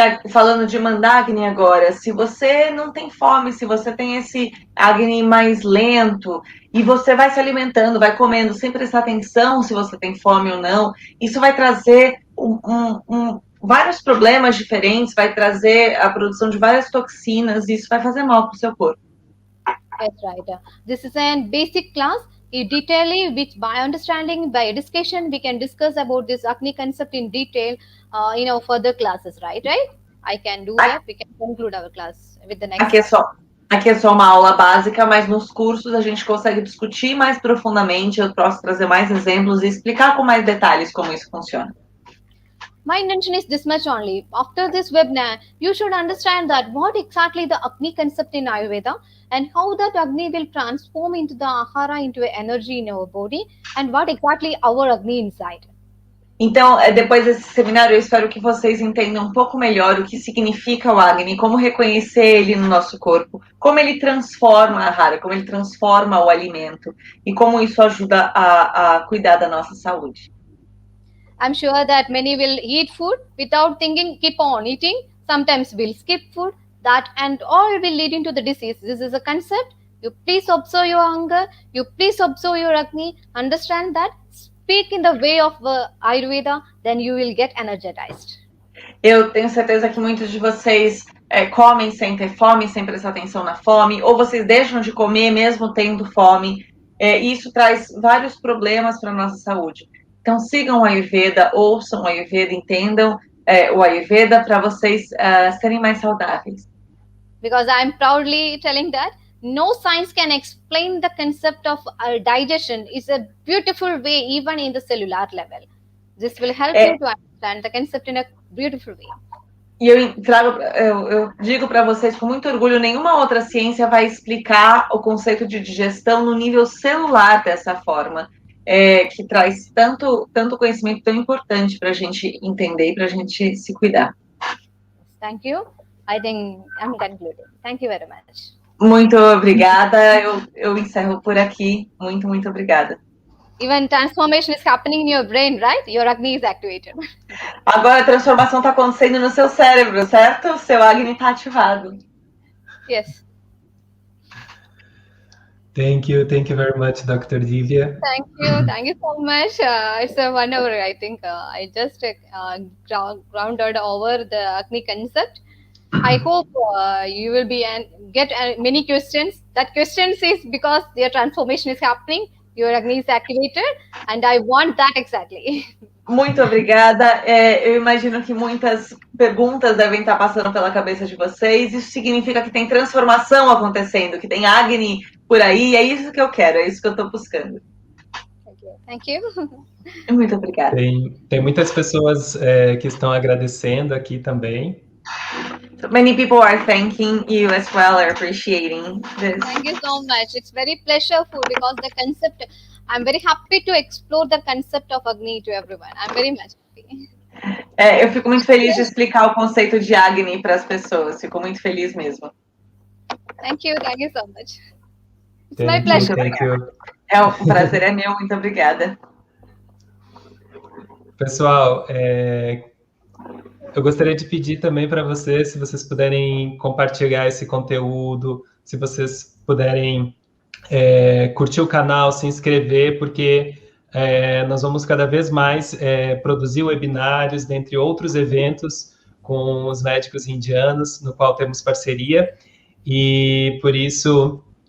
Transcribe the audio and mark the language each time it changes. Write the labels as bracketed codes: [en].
[pt] Falando de Mandagni agora, se você não tem fome, se você tem esse Agni mais lento, e você vai se alimentando, vai comendo, sem prestar atenção se você tem fome ou não, isso vai trazer vários problemas diferentes, vai trazer a produção de várias toxinas, e isso vai fazer mal para o seu corpo. [en] That's right. This is a basic class. In detail, which by understanding, by discussion, we can discuss about this Agni concept in detail, further classes, right? I can do that. We can conclude our class with the next. [pt] Aqui é só uma aula básica, mas nos cursos a gente consegue discutir mais profundamente. Eu posso trazer mais exemplos e explicar com mais detalhes como isso funciona. [en] My intention is this much only. After this webinar, you should understand that what exactly the Agni concept in Ayurveda and how that Agni will transform into the Ahara, into energy in our body, and what exactly our Agni inside. [pt] Então, depois desse seminário, eu espero que vocês entendam um pouco melhor o que significa o Agni, como reconhecer ele no nosso corpo, como ele transforma a Ahara, como ele transforma o alimento e como isso ajuda a cuidar da nossa saúde. [en] I'm sure that many will eat food without thinking, keep on eating. Sometimes we'll skip food, that and all will lead into the disease. This is a concept. You please observe your hunger. You please observe your Agni. Understand that. Speak in the way of Ayurveda, then you will get energized. [pt] Eu tenho certeza que muitos de vocês comem sem ter fome, sem prestar atenção na fome, ou vocês deixam de comer mesmo tendo fome. E isso traz vários problemas para a nossa saúde. Então, sigam o Ayurveda, ouçam o Ayurveda, entendam o Ayurveda para vocês serem mais saudáveis. [en] Because I'm proudly telling that no science can explain the concept of digestion. It's a beautiful way, even in the cellular level. This will help you to understand the concept in a beautiful way. [pt] E eu digo para vocês com muito orgulho, nenhuma outra ciência vai explicar o conceito de digestão no nível celular dessa forma, que traz tanto conhecimento tão importante para a gente entender e para a gente se cuidar. [en] Thank you. I think I'm concluded. Thank you very much. [pt] Muito obrigada. Eu encerro por aqui. Muito, muito obrigada. [en] Even transformation is happening in your brain, right? Your Agni is activated. [pt] Agora a transformação está acontecendo no seu cérebro, certo? O seu Agni está ativado. [en] Yes. Thank you very much, Dr. Divya. Thank you so much. It's a 1 hour, I think. I just grounded over the Agni concept. I hope you will be get many questions. That questions is because your transformation is happening, your Agni is activated, and I want that exactly. [pt] Muito obrigada. Eu imagino que muitas perguntas devem estar passando pela cabeça de vocês. Isso significa que tem transformação acontecendo, que tem Agni por aí. É isso que eu quero, é isso que eu estou buscando. [en] Thank you. [pt] Muito obrigada. Tem muitas pessoas que estão agradecendo aqui também. [en] So many people are thanking you as well, are appreciating this. Thank you so much. It's very pleasureful because the concept, I'm very happy to explore the concept of Agni to everyone. I'm very much happy. [pt] Eu fico muito feliz de explicar o conceito de Agni para as pessoas. Fico muito feliz mesmo. [en] Thank you so much. It's my pleasure. [pt] O prazer é meu, muito obrigada. Pessoal, eu gostaria de pedir também para vocês, se vocês puderem compartilhar esse conteúdo, se vocês puderem curtir o canal, se inscrever, porque nós vamos cada vez mais produzir webinários, dentre outros eventos, com os médicos indianos, no qual temos parceria, e por isso